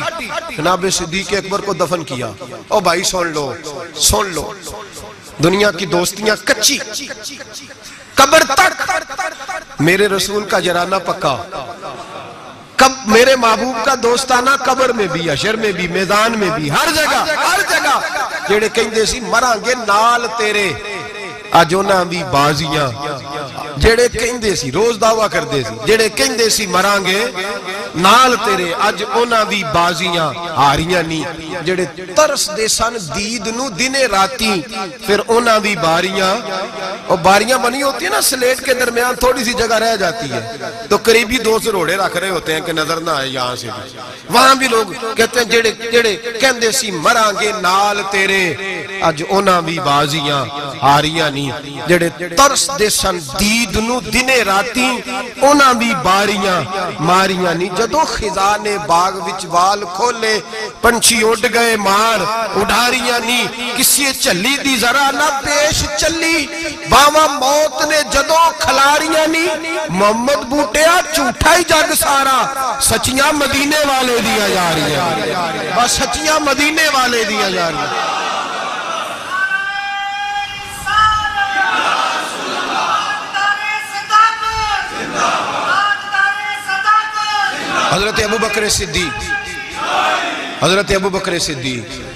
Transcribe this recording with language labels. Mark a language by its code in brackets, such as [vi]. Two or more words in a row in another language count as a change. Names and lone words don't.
[ur] جناب صدیق اکبر کو دفن کیا. او بھائی سن لو, سن لو, دنیا کی دوستیاں کچی, قبر تک میرے رسول کا جرانہ پکا. کب میرے محبوب کا دوستانہ قبر میں بھی, حشر میں بھی, میدان میں بھی, ہر جگہ, ہر جگہ. [pa] جڑے کہیں سی مران گے نال تیرے, اج انہاں دی بازیاں جڑے کہندے سی روز دعویٰ کردے سی جڑے کہندے سی مران گے نال تیرے اج انہاں دی بازیاں ہاریاں نہیں جڑے ترس دے سن دید نو دنے راتی [ur] پھر انہاں دی باریاں اور باریاں بنی ہوتی ہیں نا سلیٹ کے درمیان تھوڑی سی جگہ رہ جاتی ہے تو قریبی دو سے روڑے رکھ رہے ہوتے ہیں کہ نظر نہ آئے یہاں سے وہاں بھی لوگ کہتے ہیں [pa] جڑے کہندے سی مران گے نال تیرے اج انہاں بھی بازیاں ہاریاں نہیں جڑے ترس دے سن دید نو دنے راتی انہاں بھی باریاں ماریاں نہیں جدو خزان باغ وچ وال کھولے پنچھی اڑ گئے مار اڑاریاں نہیں کسی چلی دی ذرا نہ پیش چلی باواں موت نے جدو کھلاریاں نہیں محمد بوٹیا جھوٹا ہی جگ سارا سچیاں مدینے والے دیا جا رہی ہیں بس سچیاں مدینے والے دیا جا رہی ہیں حضرت ابو بکر صدیق حضرت ابو بکر صدیق